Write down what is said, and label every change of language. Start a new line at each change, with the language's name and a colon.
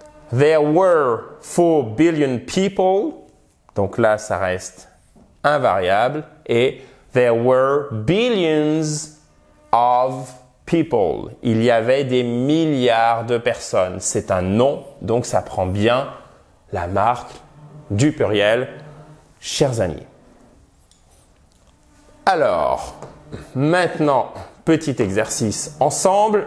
English: There were 4 billion people.
French: Donc là, ça reste invariable.
English: Et there were billions of people.
French: Il y avait des milliards de personnes. C'est un nom, donc ça prend bien la marque du pluriel, chers amis. Alors, maintenant, petit exercice ensemble.